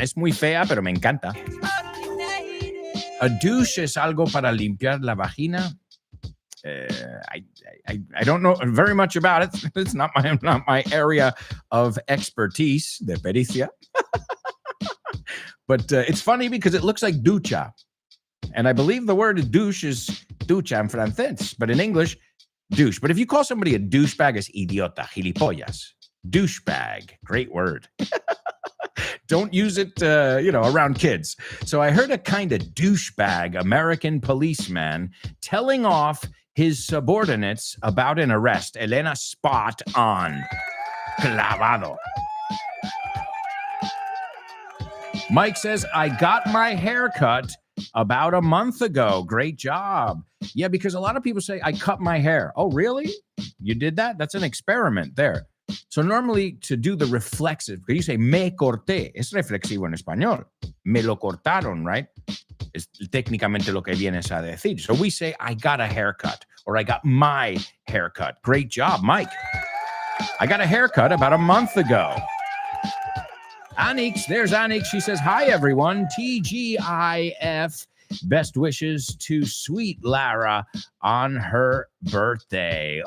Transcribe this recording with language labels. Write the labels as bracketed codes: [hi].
[es] Es muy fea, pero me encanta. A douche es algo para limpiar la vagina. [en] I don't know very much about it. It's not my area of expertise, [es] de pericia. [en] But it's funny because it looks like ducha. And I believe the word douche is ducha in francés, but in English, douche. But if you call somebody a douchebag, it's [es] idiota, gilipollas. [en] Douchebag, great word. Don't use it, around kids. So I heard a kind of douchebag American policeman telling off his subordinates about an arrest. Elena, spot on. [es] Clavado. [en] Mike says, I got my hair cut about a month ago. Great job. Yeah, because a lot of people say, I cut my hair. Oh, really? You did that? That's an experiment there. So normally to do the reflexive, because you say [es] me corté, es reflexivo en español. Me lo cortaron, right? Es técnicamente lo que vienes a decir. [en] So we say, I got a haircut, or I got my haircut. Great job, Mike. I got a haircut about a month ago. Anix, there's Anix. She says, hi, everyone. TGIF. Best wishes to sweet Lara on her birthday.